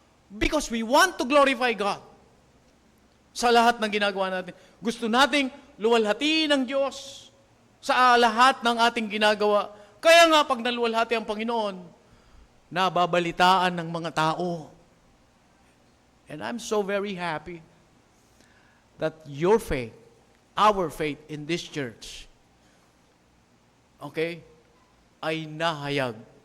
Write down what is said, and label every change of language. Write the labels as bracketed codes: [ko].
[en] Because we want to glorify God. [tl] Sa lahat ng ginagawa natin. Gusto nating luwalhatiin ng Diyos sa lahat ng ating ginagawa. Kaya nga, pag naluwalhati ang Panginoon, nababalitaan ng mga tao. [en] And I'm so very happy that your faith, our faith in this church, okay, [tl] ay nahayag.